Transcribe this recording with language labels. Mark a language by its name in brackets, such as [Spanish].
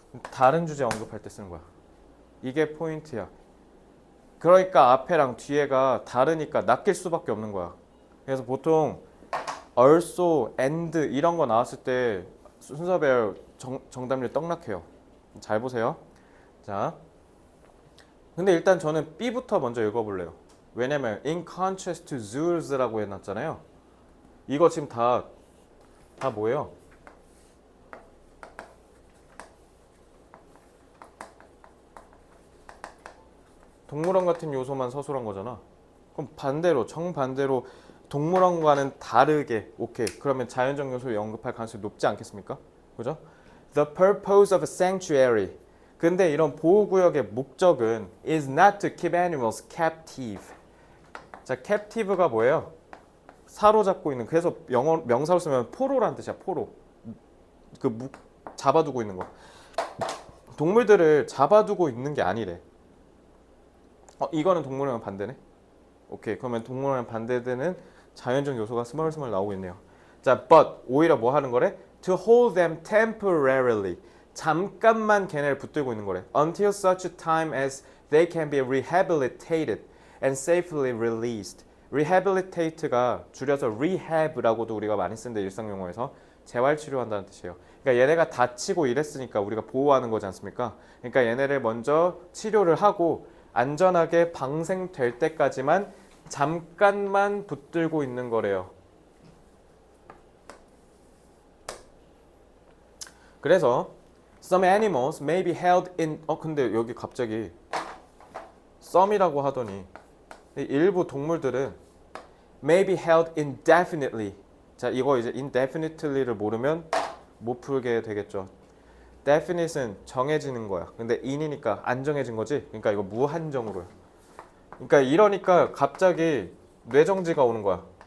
[Korean] 다른 주제 언급할 때 쓰는 거야. 이게 포인트야. 그러니까 앞에랑 뒤에가 다르니까 낚일 수밖에 없는 거야. 그래서 보통 also, and 이런 거 나왔을 때 순서별 정답률 떡락해요. 잘 보세요. 자, 근데 일단 저는 B부터 먼저 읽어볼래요. 왜냐면 [English] in contrast to zoos [Korean] 라고 해놨잖아요. 이거 지금 다 뭐예요? 동물원 같은 요소만 서술한 거잖아. 그럼 반대로 정반대로 동물원과는 다르게 오케이. 그러면 자연적 요소를 언급할 가능성이 높지 않겠습니까? 그죠? [English] The purpose of a sanctuary. [Korean] 근데 이런 보호구역의 목적은 [English] is not to keep animals captive. [Korean] 자, captive가 뭐예요? 사로잡고 있는. 그래서 영어 명사로 쓰면 포로라는 뜻이야. 포로. 잡아두고 있는 거. 동물들을 잡아두고 있는 게 아니래. 이거는 동물원이랑 반대네. 오케이. 그러면 동물원이랑 반대되는 자연적 요소가 스멀스멀 나오고 있네요. 자, but 오히려 뭐 하는 거래? [English] To hold them temporarily. [Korean] 잠깐만 걔네를 붙들고 있는 거래. [English] Until such a time as they can be rehabilitated and safely released. [Korean] rehabilitate가 줄여서 rehab라고도 우리가 많이 쓰는데 일상 용어에서 재활치료한다는 뜻이에요. 그러니까 얘네가 다치고 이랬으니까 우리가 보호하는 거지 않습니까? 그러니까 얘네를 먼저 치료를 하고 안전하게 방생될 때까지만 잠깐만 붙들고 있는 거래요. 그래서 [English] some animals may be held in [Korean] 근데 여기 갑자기 some이라고 하더니 일부 동물들은 [English] may be held indefinitely. [Korean] 자, 이거 이제 indefinitely를 모르면 못 풀게 되겠죠. definite은 정해지는 거야. 근데 in이니까 안 정해진 거지. 그러니까 이거 무한정으로요. 그러니까 이러니까 갑자기 뇌정지가 오는 거야.